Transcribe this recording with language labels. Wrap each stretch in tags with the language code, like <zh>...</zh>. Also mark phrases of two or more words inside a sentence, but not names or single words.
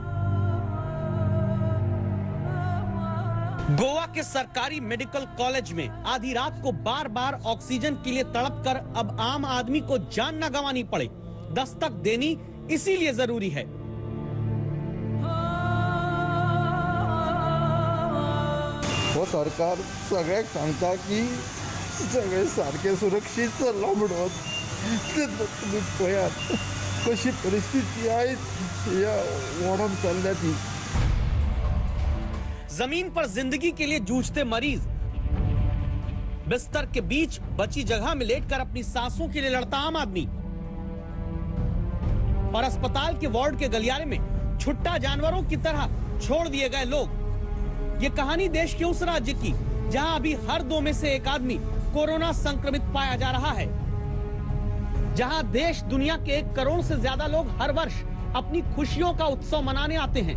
<hi>गोवा के सरकारी मेडिकल कॉलेज में आधी रात को बार बार ऑक्सीजन के लिए तड़पकर अब आम आदमी को जान न गंवानी पड़े, दस्तक देनी इसीलिए जरूरी है।</hi> <kok>हो सरकार सगळ्याक सांगता की सगळे सारखे सुरक्षीत चल्ला म्हणून, तुम्ही पळयात कशी परिस्थिती आहे या वाढून चालल्या ती।</kok> <hi>जमीन पर जिंदगी के लिए जूझते मरीज बिस्तर के बीच बची जगह में लेटकर अपनी सांसों के लिए लड़ता आम आदमी, और अस्पताल के वार्ड के गलियारे में छुट्टा जानवरों की तरह छोड़ दिए गए लोग। ये कहानी देश के उस राज्य की जहां अभी हर 2 में से 1 आदमी कोरोना संक्रमित पाया जा रहा है, जहां देश दुनिया के 1 करोड़ से ज्यादा लोग हर वर्ष अपनी खुशियों का उत्सव मनाने आते हैं।</hi>